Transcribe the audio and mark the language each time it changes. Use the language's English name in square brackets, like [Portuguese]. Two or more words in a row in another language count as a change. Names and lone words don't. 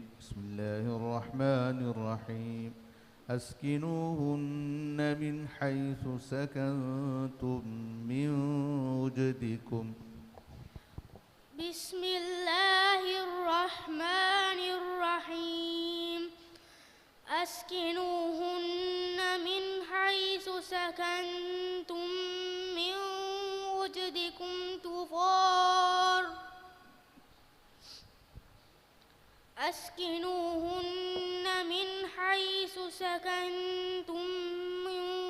[Arabic] Bismillahirrahmanirrahim. أسكنوهن من حيث سكنتم من وجدكم. Bismillahirrahmanirrahim. أسكنوهن من حيث سكنتم من وجدكم أسكنوهن من حيث سكنتم من